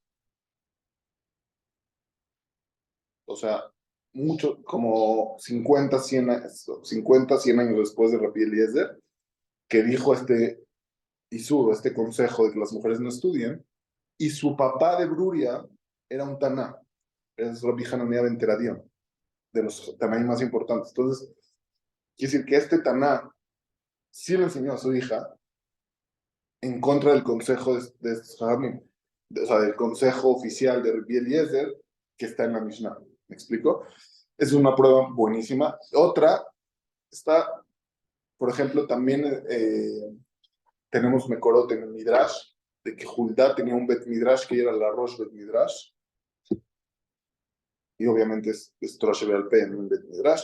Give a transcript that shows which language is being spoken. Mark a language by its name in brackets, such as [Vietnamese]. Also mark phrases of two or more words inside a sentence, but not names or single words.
[Spanish] O sea, mucho, como 50, 100, 50, 100 años después de Rabbi Eliezer, que dijo este Isur, este consejo de que las mujeres no estudien, y su papá de Bruria era un Taná, es Rabbi Hananiah ben Teradion, de los Tanaí más importantes. Entonces, quiere decir que este Taná sí le enseñó a su hija en contra del consejo de estos Jajamim, o sea, del consejo oficial de Rabbi Eliezer que está en la Mishnah. ¿Me explico? Es una prueba buenísima. Otra está, por ejemplo, también tenemos Mekorot en el Midrash, de que Judá tenía un [Hebrew] בית מדרש [Spanish] que era la [Hebrew] ראש בית מדרש, [Spanish] y obviamente es [Hebrew] תורה שבעל פה [Spanish] en un [Hebrew] בית מדרש.